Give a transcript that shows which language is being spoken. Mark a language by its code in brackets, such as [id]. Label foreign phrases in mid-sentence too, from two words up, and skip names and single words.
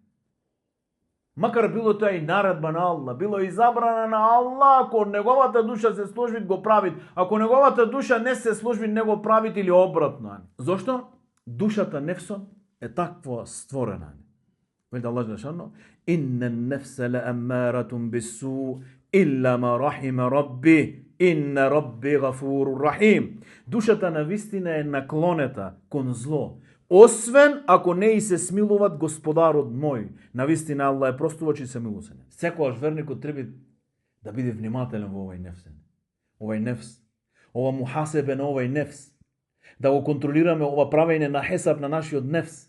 [mk] Макар било тоа и наредба на Аллах, било и забрана на Аллах, ако неговата душа се сложи, го прави. Ако неговата душа не се сложи, не го прави или обратно. Зошто? Душата нефсот е таква створена. Велите Аллах џелешану: [ar] "إن النفس لأمارة بالسوء إلا ما رحم ربي. إن ربي غفور رحيم." [mk] Душата на вистина е наклонета кон зло, освен ако не и се смилуват Господарот мој. На вистина Аллах е простувач и се милосен. Секојаш верникот треба да биде внимателен во овој нефсен. Овој нефс, ова мухасебе на овој нефс, да го контролираме ова правење на хесаб на нашиот нефс.